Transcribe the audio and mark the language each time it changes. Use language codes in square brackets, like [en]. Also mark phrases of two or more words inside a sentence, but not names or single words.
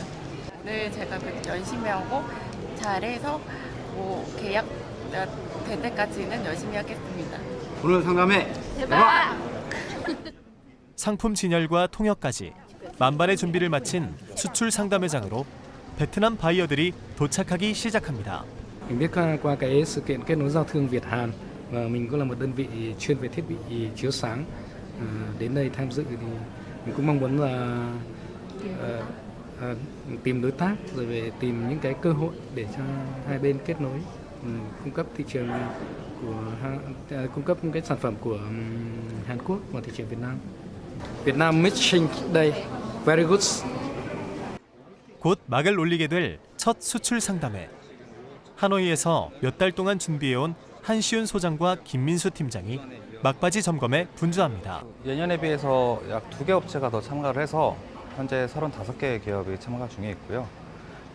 [ko] 오늘 제가 열심히 하고 잘해서 계약 될 때까지는 열심히 하겠습니다. 오늘 상담회 대박! 상품 진열과 통역까지 만반의 준비를 마친 수출 상담회장으로 베트남 바이어들이 dochak하기 시작합니다. [vi] Mình biết qua cái sự kiện kết nối giao thương Việt Hàn và mình cũng là một đơn vị chuyên về thiết bị chiếu sáng đến đây tham dự thì mình cũng mong muốn là tìm đối tác rồi về tìm những cái cơ hội để cho hai bên kết nối cung cấp thị trường cung cấp cái sản phẩm của Hàn Quốc vào thị trường Việt Nam. [en] Vietnam Matching Day, very good. [ko] 곧 막을 올리게 될 첫 수출 상담회. 하노이에서 몇 달 동안 준비해온 한시훈 소장과 김민수 팀장이 막바지 점검에 분주합니다. 예년에 비해서 약 2개 업체가 더 참가를 해서 현재 35개 기업이 참가 중에 있고요.